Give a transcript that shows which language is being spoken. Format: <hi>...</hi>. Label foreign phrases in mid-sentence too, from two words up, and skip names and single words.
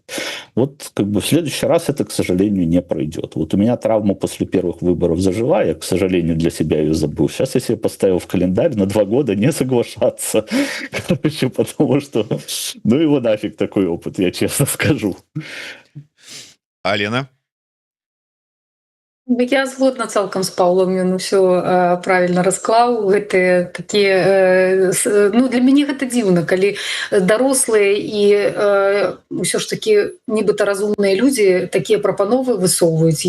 <ru>Вот как бы в следующий раз это, к сожалению, не пройдет. Вот у меня травма после первых выборов зажила, я, к сожалению, для себя ее забыл. Сейчас я себе поставил в календарь на 2 года не соглашаться. Короче, потому что, ну его нафиг такой опыт, я честно скажу. Алена?</ru> <be>Я згодна цалкам з Паўлам, ён усё правільна расклаў. Гэта такія ну, для мяне гэта дзіўна, калі дарослыя і ўсё ж такі нібыта разумныя людзі такія прапановы высоўваюць.</be>